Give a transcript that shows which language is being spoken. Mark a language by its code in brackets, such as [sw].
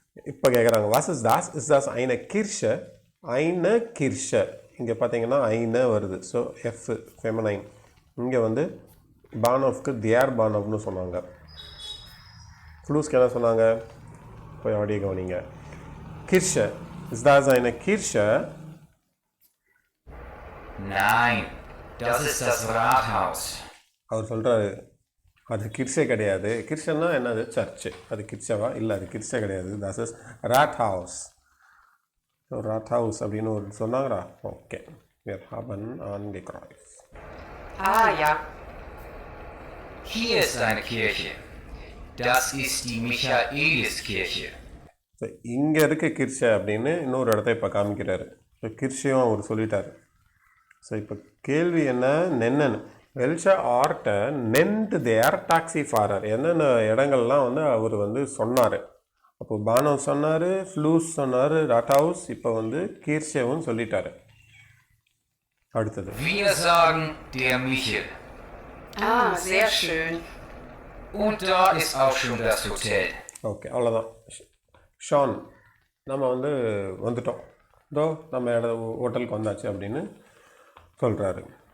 [ta] இப்போ கேட்குறாங்க, [de] வாஸ் இஸ் தாஸ், இஸ் தாஸ் ஐன கிர்ஷ. [ta] ஐன கிர்ஷ இங்கே பார்த்தீங்கன்னா ஐன வருது. So F feminine. இங்கே வந்து பானோஃப்க்கு தியார் பானோஃப்னு சொன்னாங்க. ஃப்ளூஸ்க்கு என்ன சொன்னாங்க, போய் ஆடியோ கவனிங்க. [de] கிர்ஷ, இஸ் தாஸ் ஐன கிர்ஷ. Nein, das ist das Rathaus. [ta] அவர் சொல்கிறாரு, அது கிர்ஷே கிடையாது. கிர்ஷன்னா என்னது, சர்ச்சு. அது கிர்ஷவா இல்லை, அது கிர்ஷே கிடையாது. [de] தஸ் இஸ் ராட் ஹவுஸ். [ta] So rod house அப்படின்னு ஒரு சொன்னாங்களா. [de] ஓகே, wir haben angekreuz. Ja. Hier ist eine Kirche. Das ist die Michaeliskirche. [ta] So இங்கே இருக்க கிர்ஷை அப்படின்னு இன்னொரு இடத்த இப்போ காமிக்கிறாரு. ஸோ கிர்ஷையும் அவர் சொல்லிட்டார். ஸோ இப்போ கேள்வி என்ன, [de] நென்னன் வெல்ஷா ஆர்ட்டை நென்ட் தேர் டாக்ஸி ஃபாரர். [ta] என்னென்ன இடங்கள்லாம் வந்து அவர் வந்து சொன்னார். அப்போ பானோ சொன்னார், ஃப்ளூஸ் சொன்னார், ராட் ஹவுஸ், இப்போ வந்து கீர்ஷேவும் சொல்லிட்டார். அடுத்தது [de] Wir sagen der Michel. Sehr schön. Und da ist auch schon das Hotel. [ta] Okay, அவ்வளோதான். ஷான், நம்ம வந்து வந்துட்டோம், இதோ நம்ம ஹோட்டலுக்கு வந்தாச்சு அப்படின்னு சொல்கிறாரு.